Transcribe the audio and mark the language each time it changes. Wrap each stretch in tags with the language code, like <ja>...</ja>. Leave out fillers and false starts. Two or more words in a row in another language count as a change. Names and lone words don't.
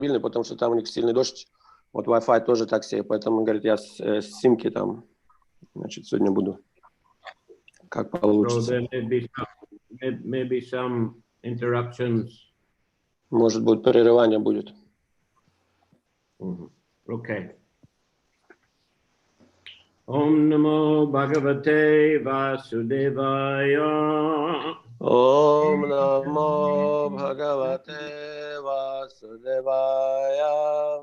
<ru>стабильный, потому что там у них сильный дождь. Вот Wi-Fi тоже так себе, поэтому он говорит, я с симки там, значит, сегодня буду. Как получится.</ru> <en>So there may be some interruptions.</en> <ru>Может быть, прерывание будет.</ru> <en>Okay.</en> <sa>ॐ नमो भगवते वासुदेवाय. ॐ नमो भगवते वासुदेवाय.</sa>